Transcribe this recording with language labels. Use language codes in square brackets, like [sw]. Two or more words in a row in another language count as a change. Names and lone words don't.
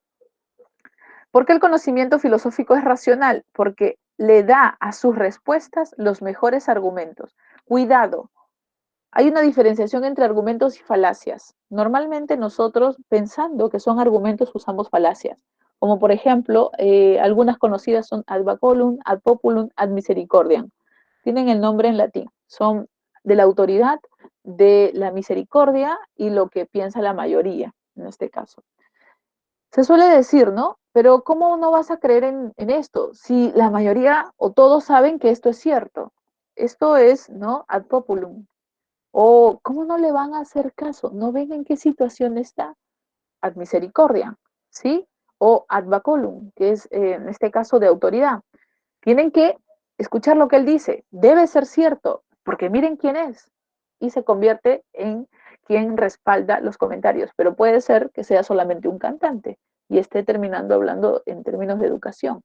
[es] ¿Por qué el conocimiento filosófico es racional? Porque le da a sus respuestas los mejores argumentos. Cuidado, hay una diferenciación entre argumentos y falacias. Normalmente nosotros, pensando que son argumentos, usamos falacias. Como por ejemplo, algunas conocidas son [la] ad baculum, ad populum, ad misericordiam. [es] Tienen el nombre en latín. Son de la autoridad, de la misericordia y lo que piensa la mayoría, en este caso. Se suele decir, ¿no? Pero ¿cómo no vas a creer en esto? Si la mayoría o todos saben que esto es cierto. Esto es, ¿no? [la] Ad populum. [es] O ¿cómo no le van a hacer caso? ¿No ven en qué situación está? [la] Ad misericordia, ¿sí? [es] o [la] ad baculum, [es] que es en este caso de autoridad. Tienen que escuchar lo que él dice, debe ser cierto, porque miren quién es, y se convierte en quien respalda los comentarios, pero puede ser que sea solamente un cantante y esté terminando hablando en términos de educación.